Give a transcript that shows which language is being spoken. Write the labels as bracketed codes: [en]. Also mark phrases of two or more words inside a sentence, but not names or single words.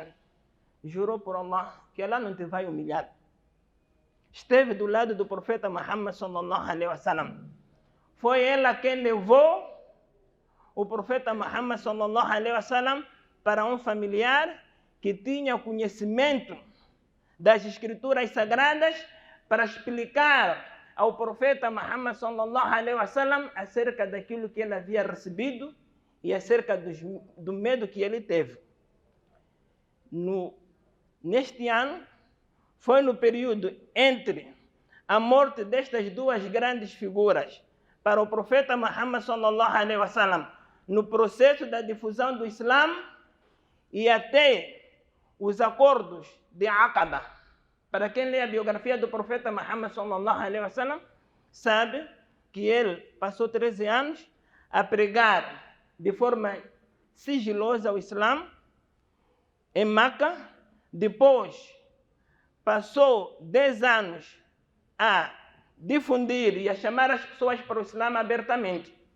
[pt] Jurou por Allah que ela não te vai humilhar. Esteve do lado do profeta Muhammad [ar] صلى الله عليه وسلم. [pt] Foi ela quem levou o profeta Muhammad [ar] صلى الله عليه وسلم [pt] para um familiar que tinha conhecimento das escrituras sagradas para explicar ao profeta Muhammad [ar] صلى الله عليه وسلم [pt] acerca daquilo que ele havia recebido e acerca do medo que ele teve. Neste ano, foi no período entre a morte destas duas grandes figuras para o profeta Muhammad [ar] صلى الله عليه وسلم, [pt] no processo da difusão do Islã e até os acordos de Aqaba. Para quem lê a biografia do profeta Muhammad [ar] صلى الله عليه وسلم, [pt] sabe que ele passou 13 anos a pregar de forma sigilosa o Islã em Meca. Depois passou 10 anos a difundir e a chamar as pessoas para o Islã abertamente.